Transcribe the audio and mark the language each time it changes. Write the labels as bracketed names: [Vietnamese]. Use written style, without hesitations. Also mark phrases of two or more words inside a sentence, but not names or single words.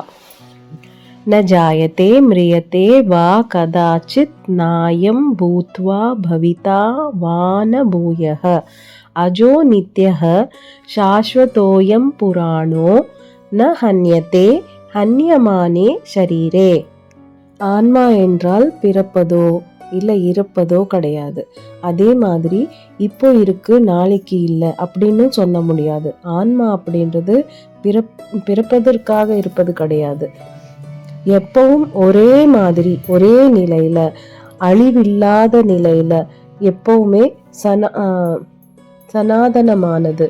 [Sanskrit] न जायते म्रियते वा कदाचित् नायं भूत्वा भविता वा न भूयः अजो नित्यः शाश्वतोऽयं पुराणो न हन्यते हन्यमाने शरीरे. [Tamil] ஆன்மா என்றால் பிறப்பதோ இல்லை இறப்பதோ கிடையாது. அதே மாதிரி இப்போ இருக்கு நாளைக்கு இல்லை அப்படின்னு சொல்ல முடியாது. ஆன்மா அப்படின்றது பிறப்பதற்காக இருப்பது கிடையாது. எப்பவும் ஒரே மாதிரி ஒரே நிலையில அழிவில்லாத நிலையில எப்பவுமே சனாதனமானது.